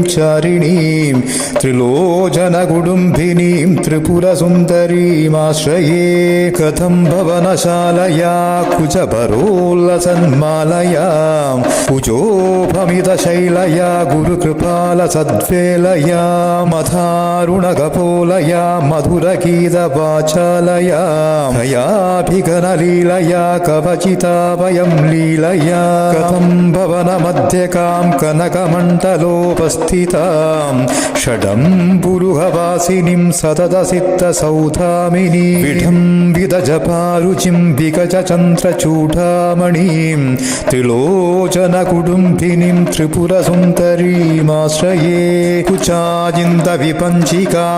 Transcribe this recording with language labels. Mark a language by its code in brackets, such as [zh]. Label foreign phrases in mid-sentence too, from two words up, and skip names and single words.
[sa] ചാരിണീം ത്രിലോചനകുടുംബിനീം ത്രിപുരസുന്ദരീമാശ്രയേ കഥം ഭവനശാലയാ കുജഭരോല്ലസന്മാലയാ കുജോഭമിതശൈലയാ ഗുരുകൃപാലസദ്വേലയാ മധാരുണകപോലയാ മധുരഗീതവാചാലയാ ഭയാഭിഘനലീലയാ കവചിതാഭയം ലീലയാ കഥം ഭവനമധ്യകാം കനകമണ്ഡലോപസ്ഥിതി विभूषितां षडं पुरुहवासिनीं सततसिद्धसौधामिनीं विडम्बितजपारुचिं विगजचन्द्रचूडामणिं त्रिलोचनकुटुम्बिनीं त्रिपुरसुन्दरीमाश्रये कुचाजिन्दविपञ्चिकां